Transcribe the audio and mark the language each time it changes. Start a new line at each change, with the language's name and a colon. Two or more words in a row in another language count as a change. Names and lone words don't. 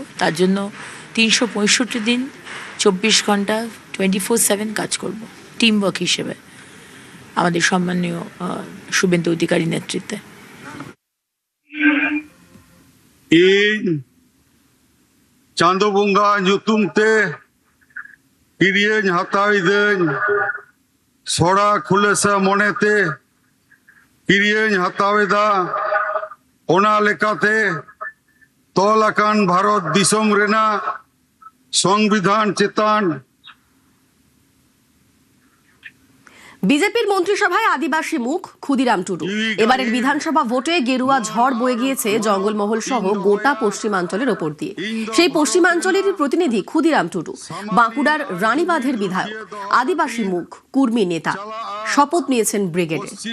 Bangla: তার জন্য 365 দিন 24 ঘন্টা 24/7 কাজ করব
English: team work
Bangla: হিসেবে আমাদের সম্মানীয় শুভেন্দু অধিকারী নেতৃত্বে।
Santali: চাঁদবঙ্গা nyutumte kiriyeñ hatawideñ sora khulesa monete kiriyeñ hataweda ona lekate tolakan bharat disom rena
Bangla: সংবিধান চেতন। বিজেপির মন্ত্রিসভায় আদিবাসী মুখ ক্ষুদিরাম টুডু। এবারের বিধানসভা ভোটে গেরুয়া ঝড় বয়ে গিয়েছে জঙ্গলমহল সহ গোটা পশ্চিমাঞ্চলের ওপর দিয়ে। সেই পশ্চিমাঞ্চলের প্রতিনিধি ক্ষুদিরাম টুডু, বাঁকুড়ার রানীবাঁধের বিধায়ক, আদিবাসী মুখ, কুর্মী নেতা, শপথ নিয়েছেন ব্রিগেডে।